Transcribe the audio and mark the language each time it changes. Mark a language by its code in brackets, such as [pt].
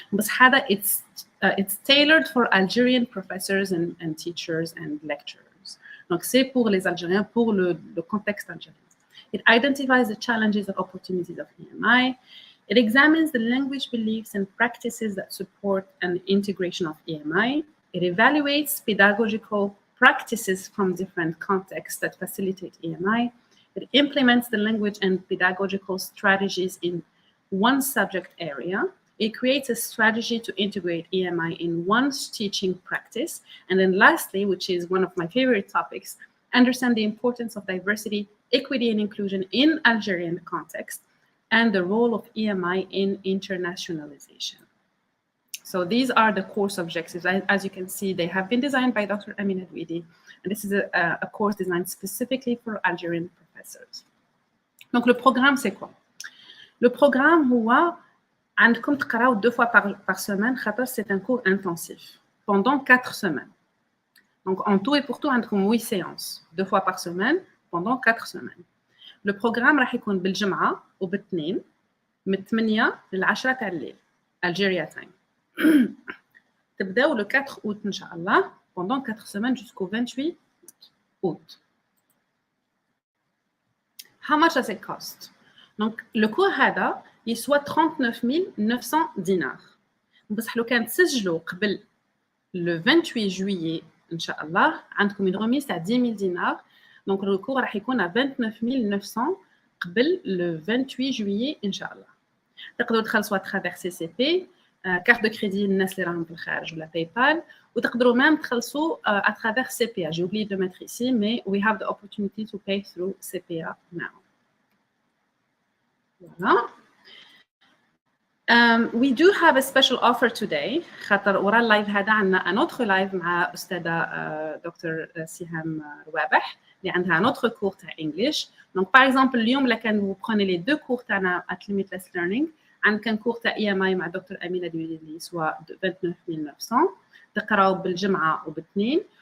[fr] Mais [ar] هذا [en] it's tailored for Algerian professors and teachers and lecturers. [fr] Donc c'est pour les Algériens, pour le contexte algérien. [en] It identifies the challenges and opportunities of EMI. It examines the language beliefs and practices that support an integration of EMI. It evaluates pedagogical practices from different contexts that facilitate EMI. It implements the language and pedagogical strategies in one subject area. It creates a strategy to integrate EMI in one's teaching practice. And then lastly, which is one of my favorite topics, understand the importance of diversity, equity, and inclusion in Algerian context, and the role of EMI in internationalization. So these are the course objectives. As you can see, they have been designed by Dr. Amina Douidi, and this is a course designed specifically for Algerian professors. [fr] Donc le programme, c'est quoi? Le programme [ar] هو عندكم تقراو [fr] 2 fois par semaine [ar] خاطر [fr] c'est un cours intensif pendant 4 semaines. Donc en tout et pour tout [ar] عندكم [fr] 8 séances 2 fois par semaine pendant 4 semaines. Le programme [ar] راح يكون بالجمعة وبالاثنين من 8 ل 10 تاع الليل [en] Algeria time. [ar] تبداو [fr] le 4 août [ar] ان شاء الله [fr] pendant 4 semaines jusqu'au 28 août. [en] How much does it cost? [fr] Donc le cours [ar] هذا يسوى 39 900 بصح لو كان تسجلوا قبل [fr] le 28 juillet [ar] ان شاء الله عندكم [fr] une remise [ar] تاع 10 000 دينار. [fr] Donc le cours [ar] راح يكون [fr] à 29 900 [ar] قبل [fr] le 28 juillet [ar] ان شاء الله. تقدروا تخلصوا [fr] à travers [ar] CCP, [fr] carte de crédit [ar] الناس اللي راهم في الخارج ولا PayPal, وتقدروا [fr] même [ar] تخلصوا à travers CPA. [fr] J'ai oublié de mettre ici, mais [en] we have the opportunity to pay through CPA now. [fr] Voilà. [en] We do have a special offer today. [ar] خاطر ورا اللايف هذا عندنا [fr] un autre live [ar] مع أستاذة دكتور سهام روابح اللي عندها [fr] un autre cours [ar] تاع English. [fr] Donc par exemple [ar] اليوم là كان [fr] vous prenez les 2 cours [ar] تاعنا [en] at limitless learning, [ar] عندنا كان [fr] cours [ar] تاع EMI مع دكتور أمينة دويدي اللي سوا 29900 تقراو بالجمعة وبالاثنين.